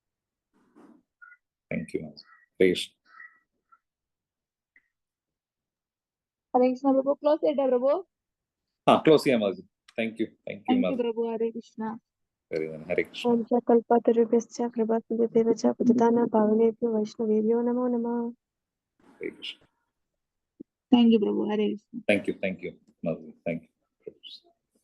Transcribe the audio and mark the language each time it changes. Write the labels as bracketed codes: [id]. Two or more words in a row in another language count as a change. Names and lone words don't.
[ml] ഹരേ കൃഷ്ണ പ്രഭു. ക്ലോസ് ചെയ്യട്ടെ പ്രഭു? ക്ലോസ് ചെയ്യാം മാധു. [en] thank you [ml] പ്രഭു. ഹരേ കൃഷ്ണ. ഹരേ കൃഷ്ണ. [sa] കൽപതരുഭ്യശ്ച കൃപാസിന്ധ്യതേവച പതിതാനാം പാവനേഭ്യോ വൈഷ്ണവേഭ്യോ നമോ നമഃ. [ml] ഹരേ കൃഷ്ണ. [en] thank you [ml] പ്രഭു. ഹരേ കൃഷ്ണ. [en] thank you [ml] മാധു. [en] thank you.